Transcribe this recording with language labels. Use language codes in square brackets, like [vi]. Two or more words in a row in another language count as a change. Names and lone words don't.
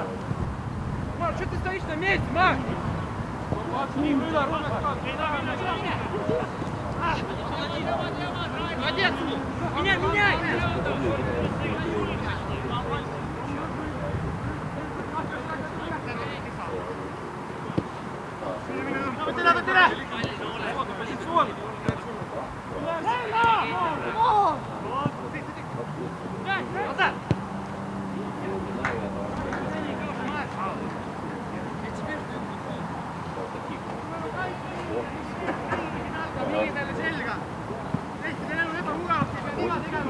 [ru] Mark, что ты стоишь на месте, Mark? Молодец! Меняй! Тыра! Позиционный! Назад! [et] Minge talle selga! Tehti, teil on ebamugavasti, ei pea niga tegema!